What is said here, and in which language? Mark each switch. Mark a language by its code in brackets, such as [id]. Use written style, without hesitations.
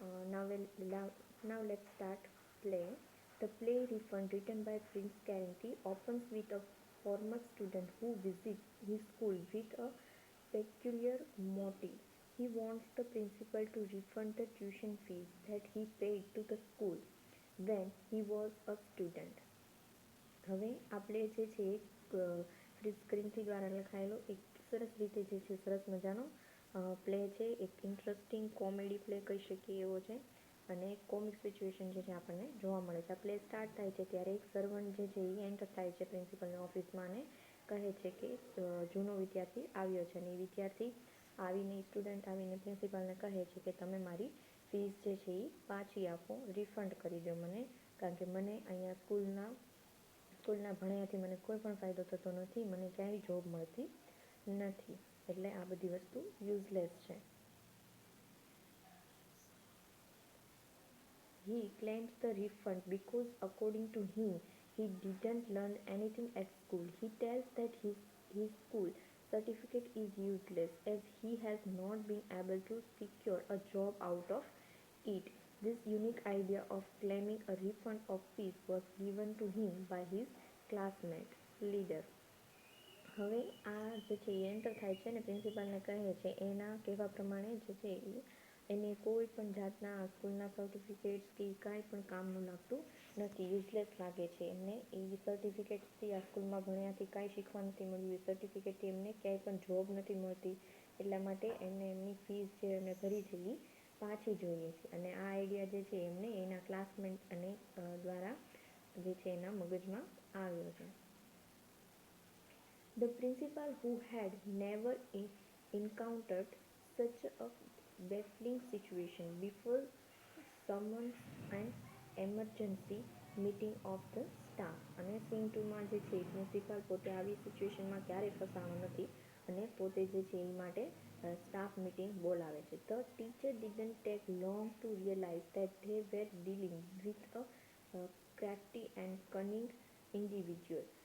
[en] Now let's start play. The play Refund, written by Prince Karenthi, opens with a former student who visits his school with a peculiar motive. He he wants the principal to refund the tuition fees that he paid to the school when he was a student. [gu] હવે આપણે જે છે free સ્ક્રીનથી દ્વારા લખાયેલો એક સરસ રીતે જે છે સરસ મજાનો પ્લે છે, એક ઇન્ટરેસ્ટિંગ કોમેડી પ્લે કહી શકીએ એવો છે અને એક કોમિક સિચ્યુએશન જે છે આપણને જોવા મળે છે. આ પ્લે સ્ટાર્ટ થાય છે ત્યારે એક સર્વન્ટ જે છે એ એન્ટર થાય છે પ્રિન્સિપલની ઓફિસમાં અને કહે છે કે જૂનો વિદ્યાર્થી આવ્યો છે અને એ વિદ્યાર્થી આવીને સ્ટુડન્ટ આવીને પ્રિન્સિપાલને કહે છે કે તમે મારી ફીસ જે છે એ પાછી આપો, રિફંડ કરી દો મને, કારણ કે મને અહીંયા સ્કૂલના ભણ્યાથી મને કોઈ પણ ફાયદો થતો નથી, મને ક્યાંય જોબ મળતી નથી, એટલે આ બધી વસ્તુ યુઝલેસ છે. [en] He claims the refund because according to him, he didn't learn anything at school. He tells that his school certificate is useless as he has not been able to secure a job out of it. This unique idea of claiming a refund of fees was given to him by his classmate leader. [gu] હવે આ જે છે એ enter થાય છે ને પ્રિન્સિપાલને કહે છે એના કહેવા પ્રમાણે જે છે એને કોઈ પણ જાતના સ્કૂલના સર્ટિફિકેટ્સ કે કાંઈ પણ કામનું લાગતું નથી, યુઝલેસ લાગે છે એમને. એ સર્ટિફિકેટ્સથી આ સ્કૂલમાં ભણ્યાથી કાંઈ શીખવા નથી મળ્યું, એ સર્ટિફિકેટથી એમને ક્યાંય પણ જોબ નથી મળતી, એટલા માટે એમને એમની ફીસ જે એમને ભરી છે એ પાછી જોઈએ છે. અને આ આઈડિયા જે છે એમને એના ક્લાસમેટ અને દ્વારા જે છે એના મગજમાં આવ્યો છે. [en] The principal, who had never encountered such a baffling situation before, summons an emergency meeting of the staff. [gu] અને સીન 2માં જે છે પ્રિન્સિપાલ પોતે આવી સિચ્યુએશનમાં ક્યારેય ફસાણો નથી અને પોતે જે છે એ માટે સ્ટાફ મિટિંગ બોલાવે છે. [en] The teacher didn't take long to realize that they were dealing with a crafty and cunning individual.